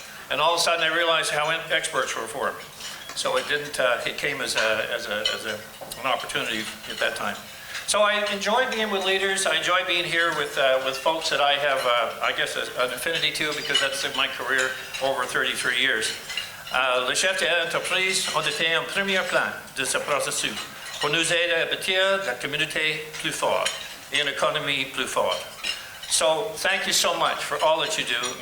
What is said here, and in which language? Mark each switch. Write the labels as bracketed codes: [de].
[en] And all of a sudden, I realized how experts were formed. So it didn't. It came as an opportunity at that time. So I enjoy being with leaders. I enjoy being here with folks that I have, I guess, an affinity to, because that's my career over 33 years. [fr] Les chefs d'entreprise ont été en premier plan de ce processus pour nous aider à bâtir la communauté plus forte et une économie plus forte. [en] So thank you so much for all that you do.